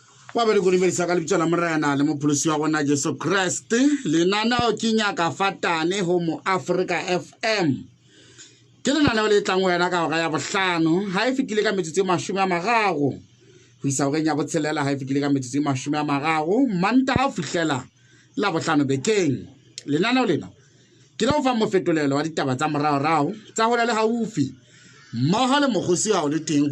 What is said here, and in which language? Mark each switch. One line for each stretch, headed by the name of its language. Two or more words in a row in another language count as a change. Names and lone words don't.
Southern Sotho: Wa be go lebelisa ka lebitso la morena le mopholosi wa gona Jesu Christ lenaneo ke Nyakafatane ho mo Africa FM ke lenaneo le tlang wena ka hora ya bohlano ha e fitile ka metsotso 30 ho isa ho nya botshelela ha e fitile ka metsotso 30 manta ha fihlela la bohlano bekeng lenaneo lena ke la ho fa mofetolelo wa ditaba tsa morao tsa hola le haufi mmoho le mogosi wa o le teng